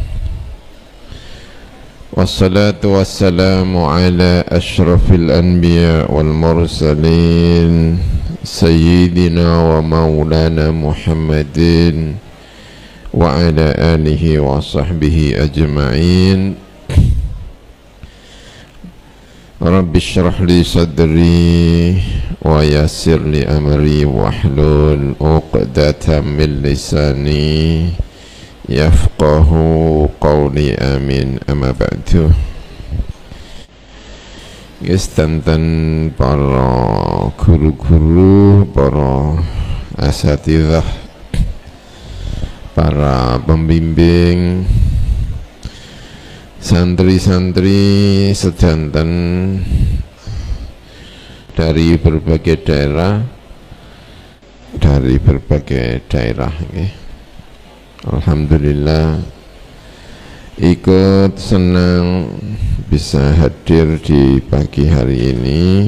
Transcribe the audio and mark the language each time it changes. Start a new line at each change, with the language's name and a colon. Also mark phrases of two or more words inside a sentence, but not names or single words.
Arabic: والصلاة والسلام على أشرف الأنبياء والمرسلين سيدنا ومولانا محمد وعلى آله وصحبه أجمعين. رب اشرح لي صدري ويسر لي أمري واحلل عقدة من لساني يفقهوا قولي, amin. أما بعد.
Indonesian: Gestanten para guru-guru, para asatidzah, para pembimbing, santri-santri sedanten dari berbagai daerah, okay. Alhamdulillah ikut senang bisa hadir di pagi hari ini.